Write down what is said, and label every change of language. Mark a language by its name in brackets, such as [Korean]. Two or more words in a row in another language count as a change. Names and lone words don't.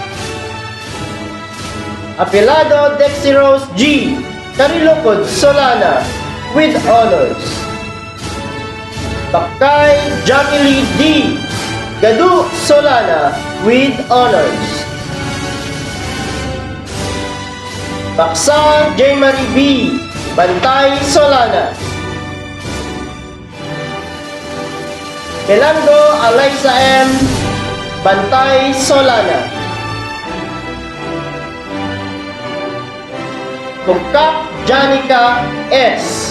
[English] Apelado Dexy Rose G. Karilukod Solana with honors. Bakay Jackie Lee D. Gadu Solana with honors. Baksa J. Marie B. Bantay Solana. Melando Alaysa M. Bantay Solana. Bukak Janica S.